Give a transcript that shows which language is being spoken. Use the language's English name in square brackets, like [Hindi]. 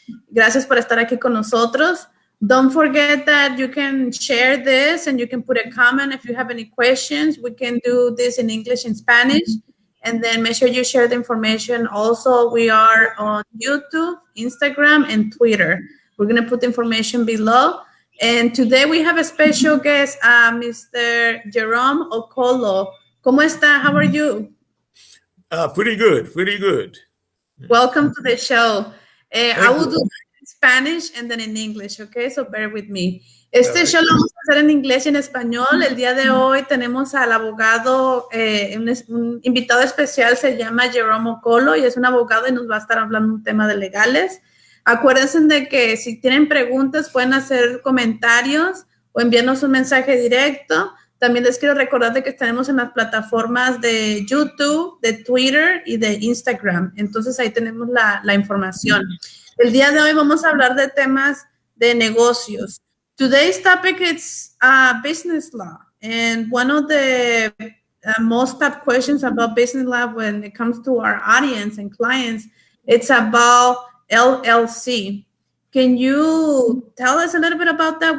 [Spanish] Gracias por estar aquí con nosotros. [English] Don't forget that you can share this and you can put a comment if you have any questions. We can do this in English and Spanish. And then make sure you share the information. Also, we are on YouTube, Instagram, and Twitter. We're going to put the information below. And today we have a special guest, Mr. Jerome Okolo. [Spanish] ¿Cómo está? [English] How are you? Pretty good. Welcome to the show. I will do in Spanish and then in English, okay? So bear with me. [Spanish] Este show lo vamos a hacer en inglés y en español. El día de hoy tenemos al abogado, un invitado especial, se llama Jerome Okolo y es un abogado y nos va a estar hablando un tema de legales. Acuérdense de que si tienen preguntas pueden hacer comentarios o enviarnos un mensaje directo. También les quiero recordar de que tenemos en las plataformas de YouTube, de Twitter y de Instagram. Entonces ahí tenemos la información. El día de hoy vamos a hablar de temas de negocios. [English] Today's topic is business law. And one of the most top questions about business law when it comes to our audience and clients, it's about LLC. Can you tell us a little bit about that?